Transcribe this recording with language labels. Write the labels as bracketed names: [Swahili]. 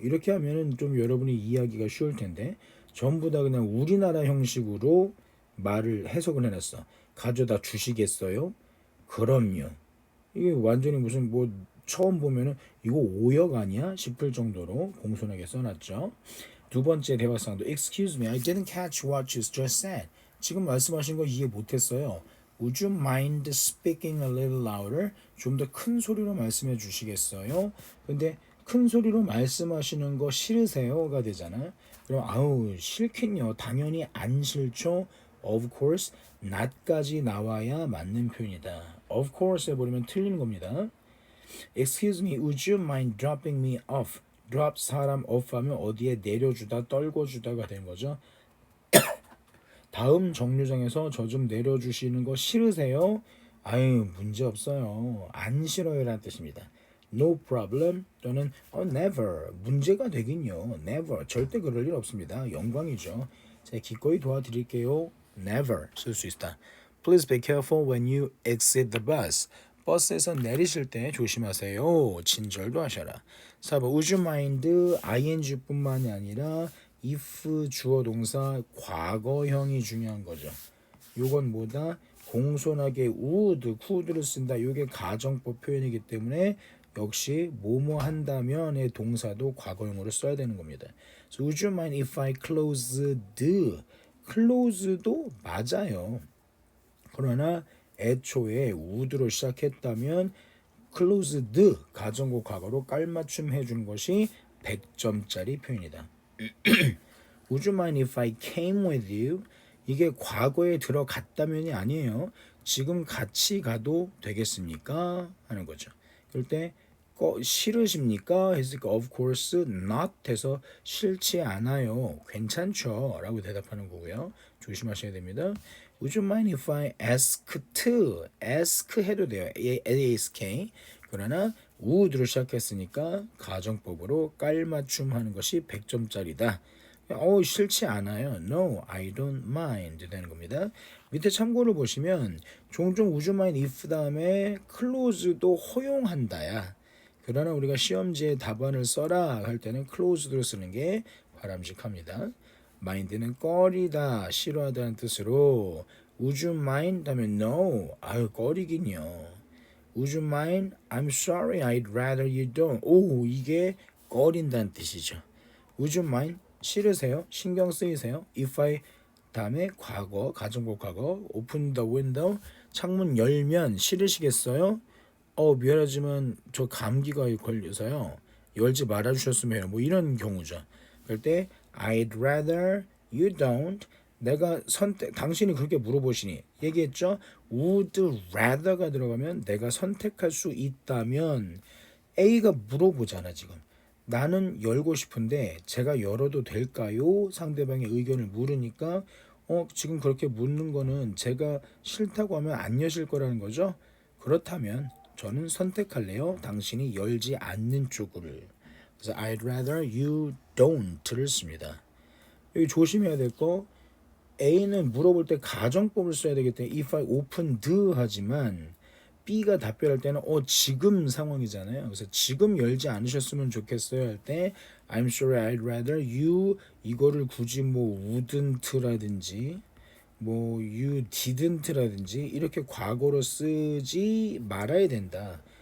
[Korean] 이렇게 하면은 좀 여러분이 이해하기가 쉬울 텐데 전부 다 그냥 우리나라 형식으로 말을 해석을 해놨어. 가져다 주시겠어요? 그럼요. 이게 완전히 무슨 뭐 처음 보면은 이거 오역 아니야 싶을 정도로 공손하게 써놨죠. 두 번째 대화상도 [English] Excuse me, I didn't catch what you just said. [Korean] 지금 말씀하신 거 이해 못했어요. [English] Would you mind speaking a little louder? [Korean] 좀 더 큰 소리로 말씀해 주시겠어요? 근데 큰 소리로 말씀하시는 거 싫으세요가 되잖아. 그럼 아우 싫긴요. 당연히 안 싫죠. [English] Of course, not [Korean] 까지 나와야 맞는 표현이다. Of course 해버리면 틀린 겁니다. [English] Excuse me, would you mind dropping me off? [Korean] drop 사람 off 하면 어디에 내려주다, 떨궈주다가 되는 거죠. 다음 정류장에서 저 좀 내려주시는 거 싫으세요? 아유 문제 없어요. 안 싫어요라는 뜻입니다. [English] No problem [Korean] 또는 never 문제가 되긴요. never 절대 그럴 일 없습니다. 영광이죠. 제가 기꺼이 도와드릴게요. never 쓸 수 있다. [English] Please be careful when you exit the bus. [Korean] 버스에서 내리실 때 조심하세요. 친절도 하셔라. 4번 would you mind ing뿐만이 아니라 if 주어 동사 과거형이 중요한 거죠. 요건 뭐다? 공손하게 would, could를 쓴다. 요게 가정법 표현이기 때문에 역시 뭐뭐 한다면의 동사도 과거형으로 써야 되는 겁니다. [English] So would you mind if I closed? [Korean] close도 맞아요. 그러나 애초에 would로 시작했다면 closed 가정고 과거로 깔맞춤 해주는 것이 100점짜리 표현이다. [English] Would you mind if I came with you? [Korean] 이게 과거에 들어갔다면이 아니에요. 지금 같이 가도 되겠습니까? 하는 거죠. 그럴 때 싫으십니까? 했으니까 [English] of course not [Korean] 해서 싫지 않아요. 괜찮죠? 라고 대답하는 거고요. 조심하셔야 됩니다. [English] Would you mind if I asked? [Korean] ask 해도 돼요. ask. 그러나 would로 시작했으니까 가정법으로 깔맞춤 하는 것이 100점짜리다. 싫지 않아요. [English] No, I don't mind 되는 겁니다. [Korean] 밑에 참고를 보시면 종종 would you mind if 다음에 close도 허용한다야. 그러나 우리가 시험지에 답안을 써라 할 때는 close로 쓰는 게 바람직합니다. mind는 꺼리다, 싫어하다는 뜻으로 [English] would you mind [Korean] 하면 no, 아유 꺼리긴요. [English] Would you mind? I'm sorry, I'd rather you don't. [Korean] 오, 이게 꺼린다는 뜻이죠. [English] Would you mind? [Korean] 싫으세요? 신경 쓰이세요? If I 다음에 과거, 가정법 과거 [English] open the window [Korean] 창문 열면 싫으시겠어요? 미안하지만 저 감기가 걸려서요. 열지 말아주셨으면 해요. 뭐 이런 경우죠. [English] 그럴 때 I'd rather you don't. [Korean] 내가 당신이 그렇게 물어보시니 얘기했죠. Would rather가 들어가면 내가 선택할 수 있다면 A가 물어보잖아 지금. 나는 열고 싶은데 제가 열어도 될까요? 상대방의 의견을 물으니까 지금 그렇게 묻는 거는 제가 싫다고 하면 안 여실 거라는 거죠. 그렇다면 저는 선택할래요. 당신이 열지 않는 쪽을. 그래서 [English] I'd rather you don't [Korean] 를 씁니다. 여기 조심해야 될 거 A는 물어볼 때 가정법을 써야 되기 때문에 [English] if I opened [Korean] 하지만 B가 답변할 때는 지금 상황이잖아요. 그래서 지금 열지 않으셨으면 좋겠어요 할 때 [English] I'm sorry I'd rather you [Korean] 이거를 굳이 뭐 wouldn't라든지 뭐 you didn't라든지 이렇게 과거로 쓰지 말아야 된다.